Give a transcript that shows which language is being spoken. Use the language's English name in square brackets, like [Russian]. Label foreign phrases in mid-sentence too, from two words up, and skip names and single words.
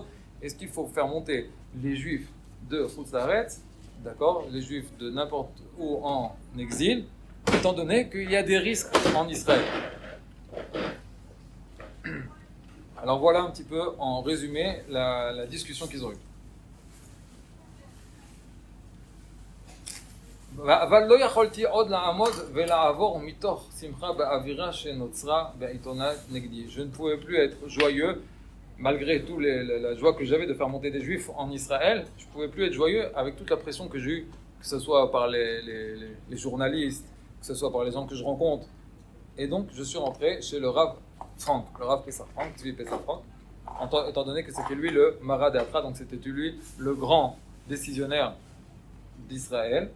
[French] Est-ce qu'il faut faire monter les Juifs de [Hebrew] חוץ לארץ, [French] d'accord, les Juifs de n'importe où en exil, étant donné qu'il y a des risques en Israël? Alors voilà un petit peu en résumé la discussion qu'ils ont eue. [Hebrew] אבל לא יכולתי עוד לעמוד ולעבור מתוך שמחה באווירה שנוצרה בעיתונות נגדי. [French] Je ne pouvais plus être joyeux malgré tout la joie que j'avais de faire monter des Juifs en Israël. Je ne pouvais plus être joyeux avec toute la pression que j'ai eue, que ce soit par les journalistes, que ce soit par les gens que je rencontre. Et donc je suis rentré chez le Rav Frank, le Rav Pessar Frank, Tzvi Pessar Frank, étant donné que c'était lui le [Aramaic] מרא דאתרא, [French] donc c'était lui le grand décisionnaire d'Israël.